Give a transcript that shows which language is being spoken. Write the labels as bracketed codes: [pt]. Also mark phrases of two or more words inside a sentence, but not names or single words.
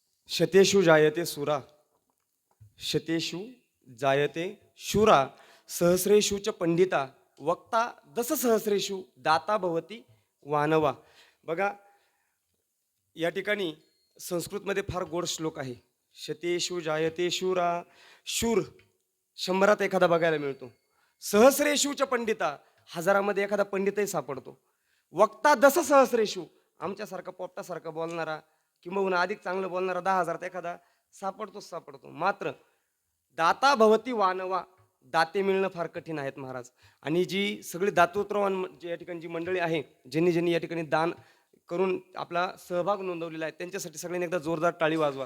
[sa] शतेषु जायते सुरा, शतेषु जायते शूरा, सहस्रेषु च पंडिता, वक्ता दस सहस्रेषु, दाता भवती वानवा. [mr] बघा या ठिकाणी संस्कृतमध्ये फार गोड श्लोक आहे. [sa] शतेषु जायते शूरा, [mr] शूर 100त एखादा बघायला मिळतो. [sa] सहस्रेषु च पंडिता, [mr] हजारामध्ये एखादा पंडितही सापडतो. [sa] वक्ता दस सहस्रेषु, [mr] आमच्यासारखा पोपटासारखा बोलणारा किंवा अधिक चांगलं बोलणारा 10,000 एखादा सापडतो. मात्र [sa] दाता भवती वानवा, [mr] दाते मिळणं फार कठीण आहेत महाराज. आणि जी सगळी दातृत्ववान या ठिकाणी जी मंडळी आहे, ज्यांनी या ठिकाणी दान करून आपला सहभाग नोंदवलेला आहे, त्यांच्यासाठी सगळ्यांनी एकदा जोरदार टाळी वाजवा.